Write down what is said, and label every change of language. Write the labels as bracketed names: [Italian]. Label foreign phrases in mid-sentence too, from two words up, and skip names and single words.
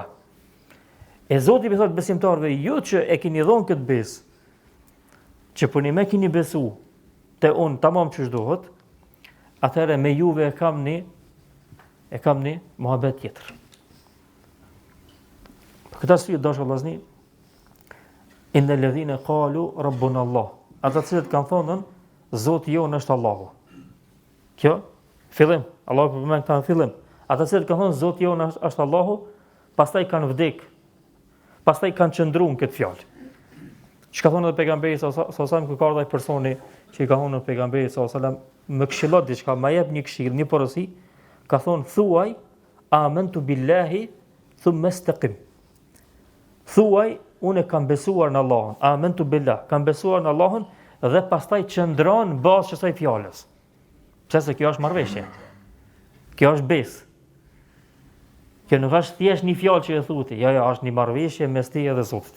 [Albanian] E Zoti më thotë besimtarëve, ju që e keni dhënë këtë besë, që puni me keni besu te unë tamam ç'është duhet, atëherë me juve e kam një muhabet tjetër. Për këtë arsye dashur vëllezër, [Arabic] إن الذين قالوا ربنا الله. [Albanian] Ata cilët kanë thonën Zoti jonë është Allahu. Kjo fillim, Allahu po përmend këtë fillim. Ata cilët kanë thënë Zoti jonë është Allahu, pastaj kanë vdek. Pastaj kanë qëndruar në këtë fjalë. Çka thonë edhe pejgamberi [Arabic] صلى الله عليه وسلم [Albanian] kur ka ardhur ai personi që i ka thonë pejgamberit [Arabic] صلى الله عليه وسلم [Albanian] më këshillon diçka, më jep një këshill, një porosi, ka thonë thuaj [Arabic] آمنت بالله ثم استقم. [Albanian] Thuaj unë kam besuar në Allahun, [Arabic] آمنت بالله, [Albanian] kam besuar në Allahun dhe pastaj qëndron në bazë kësaj fjalës. Pse se kjo është marrëveshje. Kjo është besë. Kjo nuk është thjesht një fjalë që e thuti, jo, është një marrëveshje mes teje dhe Zotit.